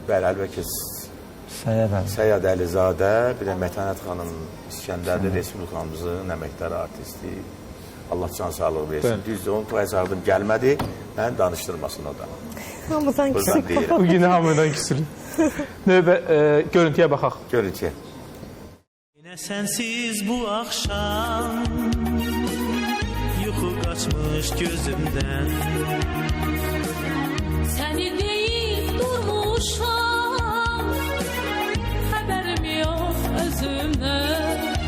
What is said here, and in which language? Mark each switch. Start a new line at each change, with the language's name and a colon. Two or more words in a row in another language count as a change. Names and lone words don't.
Azerbaijani: Bəli, əlbəttə Səyyad Əlizadə, bir də Mətanət xanım İskəndərli Respublikamızın əməkdar artisti. Allah can sağlığı versin. Düzdür, onu toya çağırdım, gəlmədi. Məni danışdırmasın o da. Hamıdan Buradan deyirəm. Bugün hamıdan küsülü. Növbə, görüntüyə baxaq. Görüntüyə.
Turkish: Yine sensiz bu akşam yuxu kaçmış gözümden. Seni deyip durmuşam, haberim yok özümden.